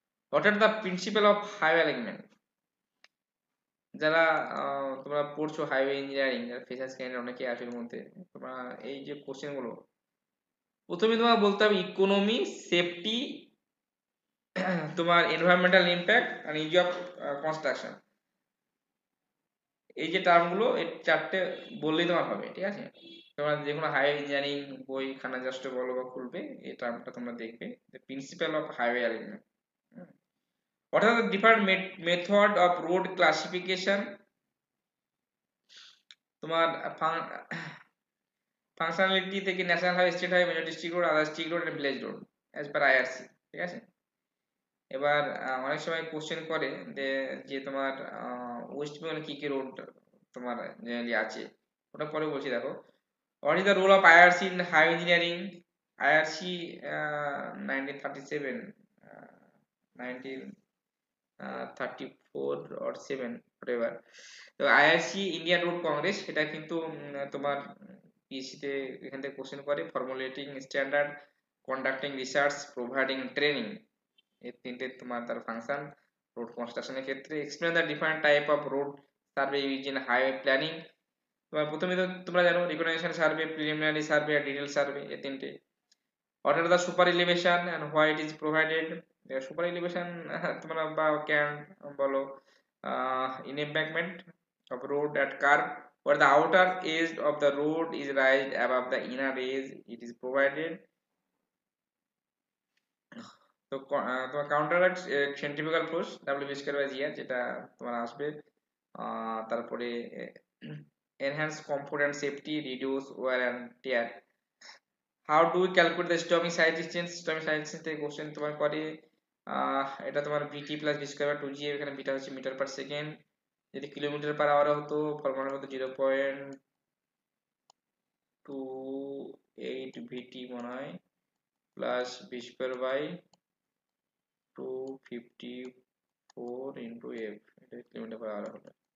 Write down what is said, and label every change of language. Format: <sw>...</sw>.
<en>What are the principal of highway alignment.</en> <bn>যারা তোমরা পড়ছো হাইওয়ে ইঞ্জিনিয়ারিং, যারা ফ্রেশার্স ক্যান্ডিডেট অনেকে আছে এর মধ্যে, তোমরা এই যে কোশ্চেন গুলো প্রথমে তোমার বলতে হবে ইকোনমি, সেফটি, তোমার environmental impact আর is of construction. এই যে টার্মগুলো এই চারটে বললেই তোমার হবে, ঠিক আছে। তোমরা যে কোনো হাইওয়ে ইঞ্জিনিয়ারিং বই খানা জাস্ট বলো বা খুলবে, এই টার্মটা তোমরা দেখবে,</bn> <en>The principal of highway alignment. What are the different method of road classification?</en> <bn>তোমার ফাংশনালিটি থেকে national highway, state highway, major district road, other district road and village road as per IRC, ঠিক আছে। এবার অনেক সময় কোশ্চেন করে যে তোমার ওয়েস্ট বেঙ্গলে কি কি রোড তোমার জেনারেলি আছে, ওটা পরে বলছি। দেখো</bn> <en>What is the role of IRC in highway engineering.</en> <bn>IRC 1937 1934 or 7 whatever, তো আইআরসি ইন্ডিয়ান রোড কংগ্রেস, এটা কিন্তু তোমার পিএসসি তে এখান থেকে কোশ্চেন করে। Formulating standard, conducting research, providing training, এই তিনটে তোমার তার ফাংশন রোড কনস্ট্রাকশনের ক্ষেত্রে।</bn> <en>Explain the different type of road survey use in highway planning.</en> <bn>তোমার প্রথমে তো তোমরা জানো রিকগনিশন সার্ভে, প্রিলিমিনারি সার্ভে আর ডিটেইল সার্ভে, এই তিনটে।</bn> <en>What are the super elevation and why it is provided.</en> <bn>Super elevation তোমরা বা ক্যান বলো</bn> <en>in embankment of road at curve where the outer edge of the road is raised above the inner edge, it is provided.</en> <bn>তো তোমার counter centrifugal force, W square by GR, যেটা তোমার আসবে। তারপরে</bn> <en>enhance comfort and safety, reduce wear and tear. How do we calculate the stormy side distance?</en> <bn>Stormy side distance থেকে question তোমার করে এটা তোমার বিটি প্লাস বি স্কয়ার 2g, এখানে বিটা হচ্ছে মিটার পার সেকেন্ড, যদি কিলোমিটার পার আওয়ার হতো ফর্মুলা হতো 0.28 ভিটি মনে হয় plus B square by 254 into F, এটা কিলোমিটার পার আওয়ার হবে।</bn>